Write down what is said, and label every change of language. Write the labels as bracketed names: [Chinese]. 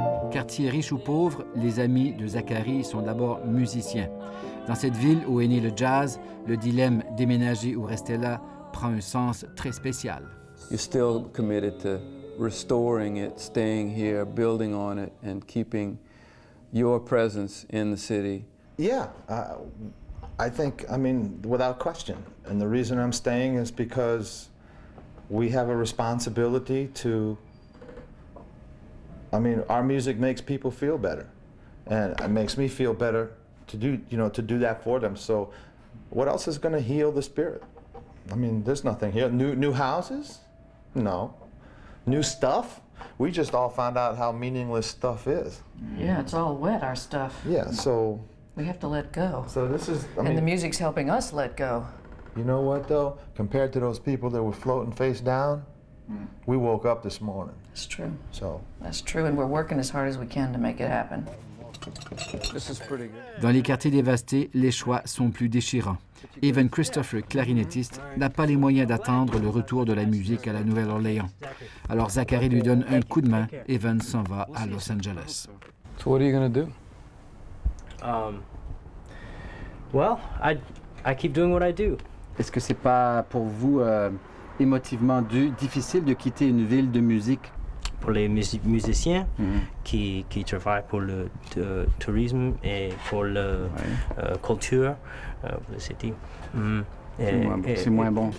[French] Quartier riche ou pauvre, les amis de Zachary sont d'abord musiciens. Dans cette ville où est né le jazz, le dilemme déménager ou rester là prend un sens très spécial. [English] You're still committed to restoring it, staying here, building on it, and keeping your presence in the city. Yeah, I think, I mean, without question. And the reason I'm staying is because we have a responsibility to, I mean, our music makes people feel better. And it makes me feel better to do that for them. So what else is going to heal the spirit? I mean, there's nothing here. New houses? No. New stuff? We just all found out how meaningless stuff is. Yeah, it's all wet, our stuff. Yeah, so... We have to let go. So this is, I mean... And the music's helping us let go. You know what, though? Compared to those people that were floating face down, we woke up this morning. That's true. So... That's true, and we're working as hard as we can to make it happen. This is pretty good. [French] Dans les quartiers dévastés, les choix sont plus déchirants. Evan Christopher, clarinettiste, n'a pas les moyens d'attendre le retour de la musique à la Nouvelle-Orléans. Alors Zachary lui donne un coup de main. Evan s'en va à Los Angeles. [English] So what are you going to do? Well, I keep doing what I do. [French] Est-ce que c'est pas pour vous émotivement difficile de quitter une ville de musique? Pour les musiciens qui travaillent pour le tourisme et pour la culture, pour la city. C'est moins bon.